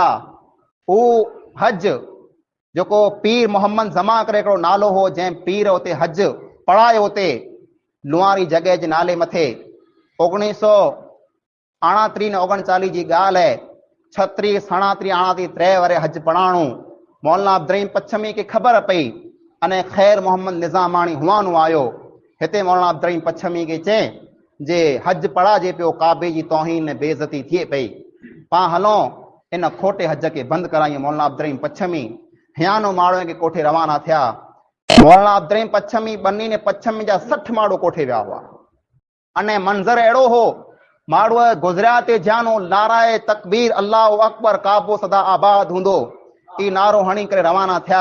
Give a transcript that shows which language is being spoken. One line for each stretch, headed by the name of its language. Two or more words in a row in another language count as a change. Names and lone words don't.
Sindhi: उहो हज जेको पीर मोहम्मद जमा करे हिकिड़ो नालो हो जंहिं पीर उते हज पढ़ायो उते लुवारी जगह जे नाले मथे 1938 ने 39 जी ॻाल्हि है। 36, 37, 38 3 वरे हज पढ़ाणो मौलाना अब्दुल पच्छमी खे ख़बर पई अने ख़ैर मोहम्मद निज़ामानी हुआनो आयो हिते मौलाना अब्दुल पच्छमी के चए जे हज पढ़ाजे पियो काबे जी तौहीन ने बेइज्जती थिए पई पा हलो इन खोटे हज के बंद करायूं। मौलाना अब्दुल पच्छमी हियानो माण्हू के कोठे रवाना थिया। मौलाना अब्दुल पच्छमी बन्नी ने पच्छमी जा 60 माण्हू कोठे विया हुआ अने मंज़र अहिड़ो हो माण्हू गुज़रिया ते जानो नाराए तकबीर अल्लाह अकबर काबो सदा आबाद हूंदो ई नारो हणी करे रवाना थिया।